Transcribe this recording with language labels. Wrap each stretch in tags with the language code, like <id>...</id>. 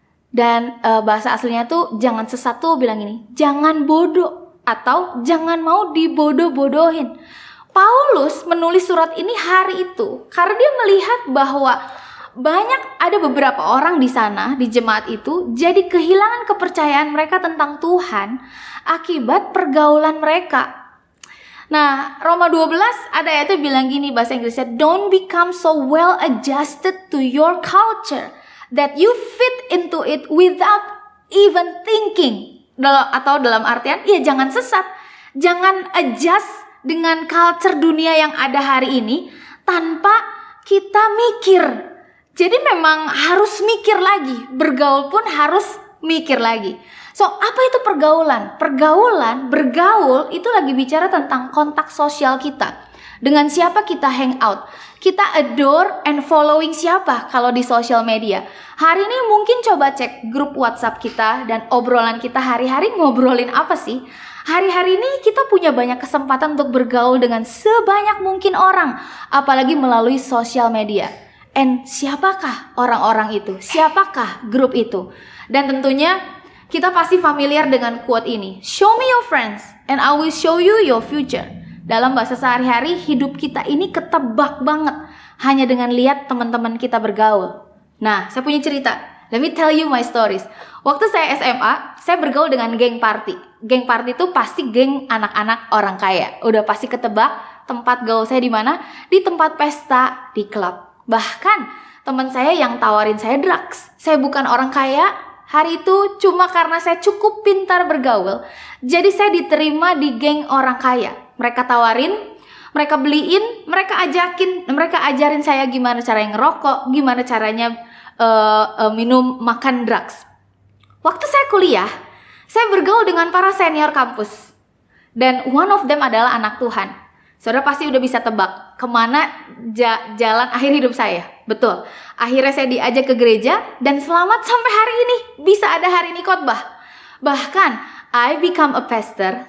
<id>Dan bahasa aslinya tuh jangan sesat tuh bilang ini, jangan bodoh atau jangan mau dibodoh-bodohin. Paulus menulis surat ini hari itu karena dia melihat bahwa ada beberapa orang di sana, di jemaat itu, jadi kehilangan kepercayaan mereka tentang Tuhan akibat pergaulan mereka. Nah, Roma 12 ada ayatnya bilang gini, bahasa Inggrisnya,</id> <en>don't become so well adjusted to your culture that you fit into it without even thinking.</en> <id>Atau dalam artian, jangan sesat, jangan adjust dengan culture dunia yang ada hari ini tanpa kita mikir. Jadi memang harus mikir lagi, bergaul pun harus mikir lagi. So, apa itu pergaulan? Bergaul itu lagi bicara tentang kontak sosial kita. Dengan siapa kita hang out. Kita</id> <en>adore and following</en> <id>siapa kalau di sosial media. Hari ini mungkin coba cek grup WhatsApp kita dan obrolan kita hari-hari ngobrolin apa sih? Hari-hari ini kita punya banyak kesempatan untuk bergaul dengan sebanyak mungkin orang, apalagi melalui sosial media. And siapakah orang-orang itu? Siapakah grup itu? Dan tentunya kita pasti familiar dengan quote ini.</id> <en>Show me your friends and I will show you your future.</en> <id>Dalam bahasa sehari-hari, hidup kita ini ketebak banget hanya dengan lihat teman-teman kita bergaul. Nah, saya punya cerita.</id> <en>Let me tell you my stories.</en> <id>Waktu saya SMA, saya bergaul dengan geng party. Geng party itu pasti geng anak-anak orang kaya. Udah pasti ketebak tempat gaul saya di mana? Di tempat pesta, di klub. Bahkan teman saya yang tawarin saya drugs. Saya bukan orang kaya. Hari itu cuma karena saya cukup pintar bergaul. Jadi saya diterima di geng orang kaya. Mereka tawarin, mereka beliin, mereka ajarin saya gimana caranya ngerokok, gimana caranya minum, makan drugs. Waktu saya kuliah, saya bergaul dengan para senior kampus. Dan</id> <en>one of them</en> <id>adalah anak Tuhan. Saudara pasti udah bisa tebak kemana jalan akhir hidup saya. Betul. Akhirnya saya diajak ke gereja dan selamat sampai hari ini. Bisa ada hari ini khotbah. Bahkan</id> <en>I become a pastor.</en>